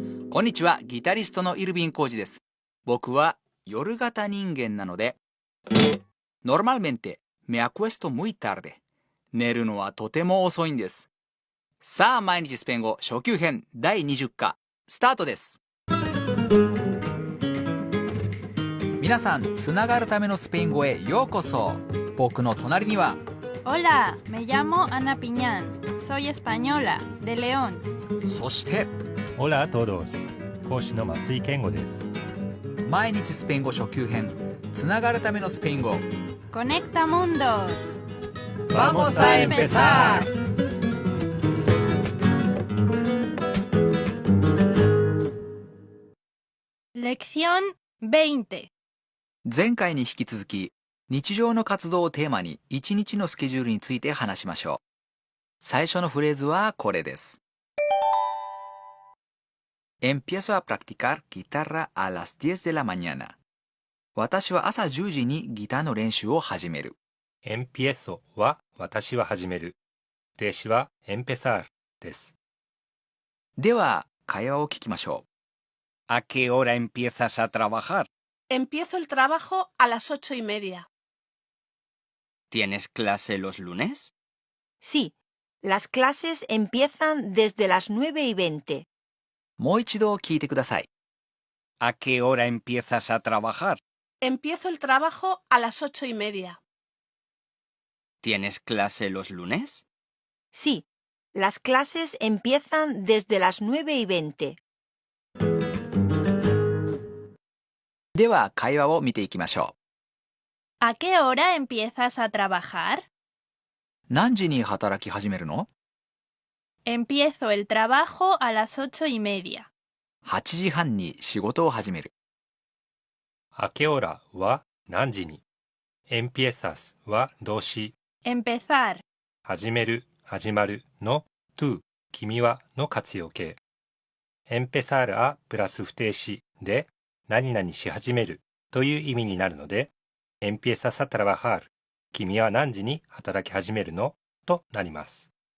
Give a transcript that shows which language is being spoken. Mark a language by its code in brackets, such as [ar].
[ja] こんにちは、ギタリストのイルビン・コージです。僕は夜型人間なので、 [es] Normalmente me acuesto muy tarde。 [ja] 寝るのはとても遅いんです。さあ、毎日スペイン語初級編第20課、スタートです。皆さん、つながるためのスペイン語へようこそ。僕の隣には、 [es] Hola, me llamo Ana Piñán. Soy española, de León. [ja] そして、 [es] Hola a todos。 [ja] 講師の松井健吾です。毎日スペイン語初級編、つながるためのスペイン語。 [es] Conecta mundos. Vamos a empezar. Lección 20. [ja] 前回に引き続き、日常の活動をテーマに一日のスケジュールについて話しましょう。最初のフレーズはこれです。 [es] Empiezo a practicar guitarra a las 10 de la mañana。 [ja] 私は朝10時にギターの練習を始める。 empiezo は私は始める。停止は empezar です。では、会話を聞きましょう。 [es] ¿A qué hora empiezas a trabajar? Empiezo el trabajo a las 8:30. ¿Tienes clase los lunes? Sí, las clases empiezan desde las 9:20. もう一度聞いてください。 ¿A qué hora empiezas a trabajar? Empiezo el trabajo a las 8:30. ¿Tienes clase los lunes? Sí, las clases empiezan desde las 9:20. [ja] では、会話を見ていきましょ [es] ¿A qué hora empiezas a trabajar? [ja] う。何時に働き始めるの？ [es] Empiezo el trabajo a las 8:30. [ja] 8時半に仕事を始める。 [es] a qué hora [ja] は何時に。 empiezas は動詞。 [es] Empezar. [ja] 始める、始まるの to 君はの活用形。 [es] empezar a [ja] プラス不定詞で何々し始めるという意味になるので、 [es] empiezas a trabajar [ja] 君は何時に働き始めるのとなります。